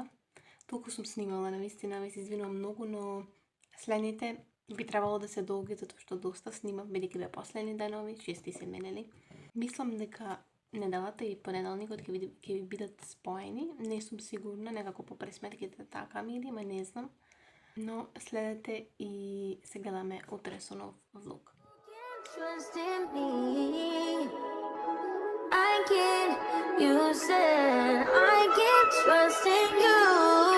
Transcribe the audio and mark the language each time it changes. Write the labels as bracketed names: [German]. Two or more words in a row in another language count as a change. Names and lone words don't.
[Macedonian] Толку сум снимала, навистина ви се извинувам многу, но следните би требало да се долги, затоа што доста снимам, бидејќи беа последни денови, 6 се менели. Мислам дека неделата и понеделникот ќе ви бидат споени. Не сум сигурна, некако по пресметките така ми иде, ма не знам. Но следете и се гледаме утре со нов влог. [English] I can't, you said I can't trust in you.